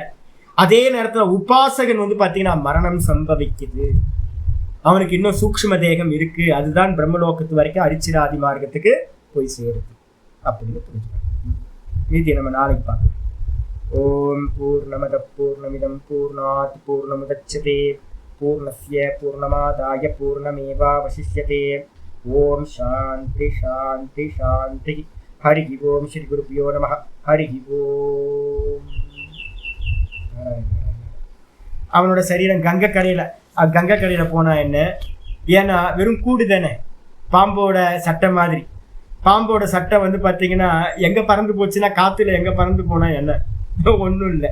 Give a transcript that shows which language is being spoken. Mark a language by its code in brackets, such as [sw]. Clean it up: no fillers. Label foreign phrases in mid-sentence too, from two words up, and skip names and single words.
[ta] அதே நேரத்தில் உபாசகன் வந்து பார்த்தீங்கன்னா மரணம் சம்பவிக்குது, அவனுக்கு இன்னும் சூக்ஷ்ம தேகம் இருக்கு, அதுதான் பிரம்மலோகத்து வரைக்கும் அரிச்சிராதி மார்க்கத்துக்கு போய் சேருது அப்படின்னு புரிஞ்சுக்கணும். மீதி நம்ம நாளைக்கு பார்க்கலாம். [sa] ॐ पूर्णमदः पूर्णमिदं पूर्णात् पूर्णमुदच्यते पूर्णस्य पूर्णमादाय पूर्णमेवावशिष्यते. ॐ शान्तिः शान्तिः शान्तिः. हरि ॐ श्री गुरुभ्यो नमः. हरि ॐ. [ta] அவனோட சரீரம் கங்கை கரையில் போனா என்ன, ஏன்னா வெறும் கூடு தானே, பாம்போட சட்டை மாதிரி. பாம்போட சட்டை வந்து பார்த்தீங்கன்னா எங்கே பறந்து போச்சுன்னா, காற்றுல எங்கே பறந்து போனா என்ன, ஒன்றும் இல்லை.